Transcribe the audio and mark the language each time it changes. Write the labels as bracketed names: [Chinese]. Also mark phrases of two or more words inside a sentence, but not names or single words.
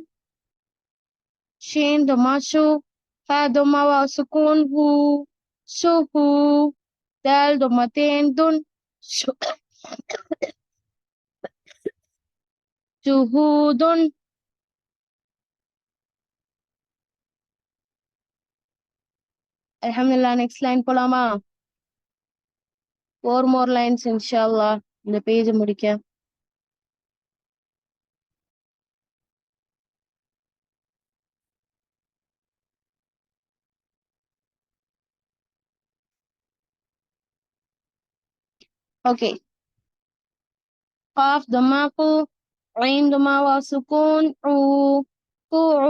[Arabic] شين ضمة شو، ها ضمة واو سكون هو، شهو. دال ضمتين دن، شهود. Alhamdulillah, [English] next line போலாமா? [Tamil] 4 [English] more lines [Tamil] inshallah இந்த பேஜ் முடிக்க. [English] Okay. [Arabic] قاف ضمة قو، عين ضمة واو سكون عو، قوعو.